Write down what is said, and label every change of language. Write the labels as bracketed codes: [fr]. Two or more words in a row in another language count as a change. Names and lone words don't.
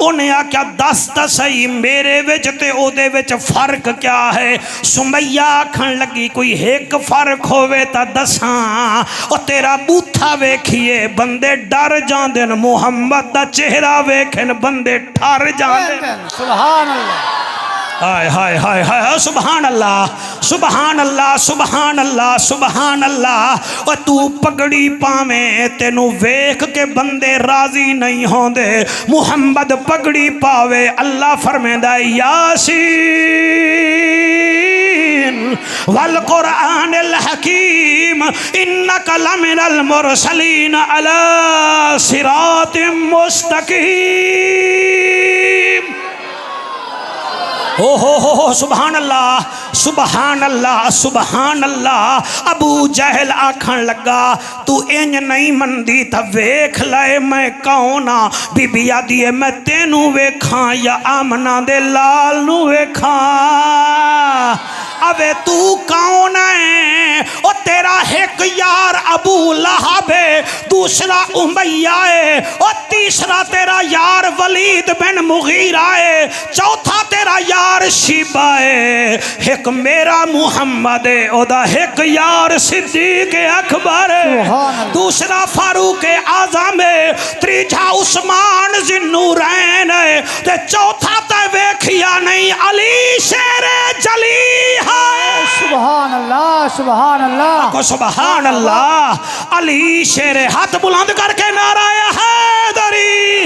[pa] اوہناں آکھیا دس تو صحیح میرے وچ تے اوہدے وچ فرق کیا ہے? سمیہ آکھن لگی کوئی اک فرق ہووے تا دساں. او تیرا بوتھا ویکھیے بندے ڈر جاندے ن. محمد دا چہرہ ویکھن بندے ٹھر جاندے. [ar] سبحان اللہ. हाय हाय हाय हाय سبحان اللہ سبحان اللہ سبحان اللہ سبحان اللہ सुभान अल्लाह सुभान अल्लाह। [pa] اور تو پگڑی پاوے تینوں ویکھ کے بندے راضی نہیں ہوندے. محمد پگڑی پاوے اللہ فرماندا [ar] يس والقرآن الحكيم إنك لمن المرسلين على صراط مستقيم. ہو سبحان اللہ سبحان اللہ سبحان اللہ सुभान अल्लाह। [pa] ابو جہل آکھن لگا تو انج نہیں مندی تو ویکھ لے میں کون آں. بی بی آدی میں تینوں ویکھاں یا آمنہ دے لال نوں ویکھاں. [ur] ابے تو کون ہے? [pa] او تیرا اک یار ابو لہب ہے، دوسرا امیہ ہے، اور تیسرا تیرا یار ولید بن مغیرہ ہے، چوتھا تیرا یار شیبہ ہے، اک میرا محمد ہے، اوہدا اک یار صدیق اکبر ہے، دوسرا فاروق اعظم ہے, تیجا عثمان ذوالنورین ہے، تے چوتھا تے ویکھیا نہیں علی شیر جلی ہے. [ar] سبحان اللہ سبحان اللہ کو سبحان اللہ. [pa] علی شیر ہتھ بلند کر کے نعرہ حیدری.